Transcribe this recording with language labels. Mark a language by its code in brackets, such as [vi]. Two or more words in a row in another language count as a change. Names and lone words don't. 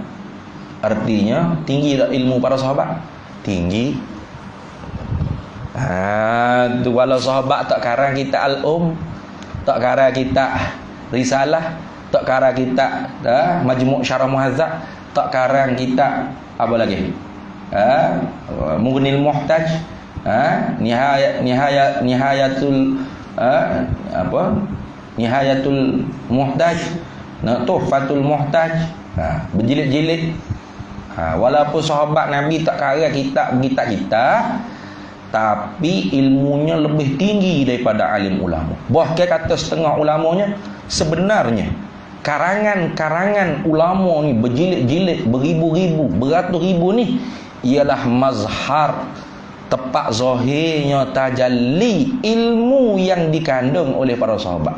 [ms] Artinya tinggi tak ilmu para sahabat? Tinggi. Tu kalau sahabat tak karang kita tak karang kita risalah, tak karang kita majmu' syarah muhazzab, tak karang kita apa lagi? Mughnil muhtaj, nihayatul nihayatul muhtaj, tuhfatul muhtaj, berjilid-jilid. Walaupun sahabat Nabi tak karang kita, tapi ilmunya lebih tinggi daripada alim ulama. Bahkan kata setengah ulamanya, sebenarnya karangan-karangan ulama ni berjilid-jilid, beribu-ribu, beratus ribu ni ialah mazhar, tepat zahirnya tajalli ilmu yang dikandung oleh para sahabat.